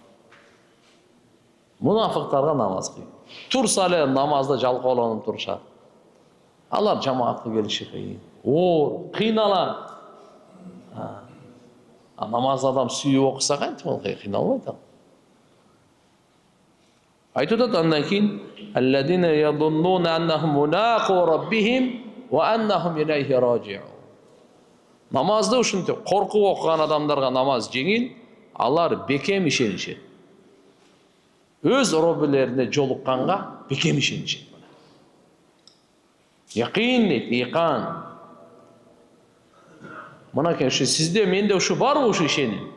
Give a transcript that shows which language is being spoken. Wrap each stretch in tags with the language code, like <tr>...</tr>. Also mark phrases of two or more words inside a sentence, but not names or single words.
<ky>Мунафыктарга намаз кыйын. Турса эле намазда жалкоолонуп турушат. Алар жамаатка келиши кыйын. Оор, кыйналат. Намаз адам сүйүп окуса кантип ал кыйналбайт ал. Айтып атат андан кийин</ky> <ar>الذين يظنون أنهم ملاقو ربهم وأنهم إليه راجعون.</ar> <ky>Намазды ушинтип коркуп окуган адамдарга намаз жеңил, алар бекем ишенишет. Өз роббилерине жолукканга бекем ишенишет. Якин дейт, икан. Мынакей ушу сизде, менде ушу барбы ушу ишеним?</ky>